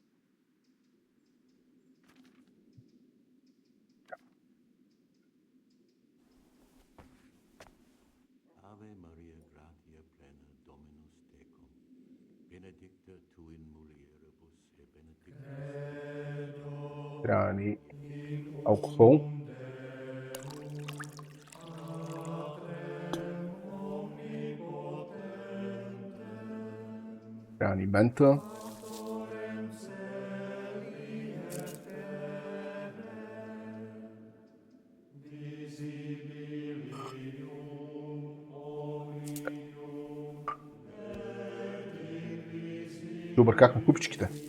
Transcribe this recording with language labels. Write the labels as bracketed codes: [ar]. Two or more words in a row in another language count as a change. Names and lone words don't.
[la] Ave Maria gratia plena Dominus tecum, benedicta tu in mulieribus et benedictus. [bg] Трябва ни алкохол. Трябва ни мента. Добър, как на купичките?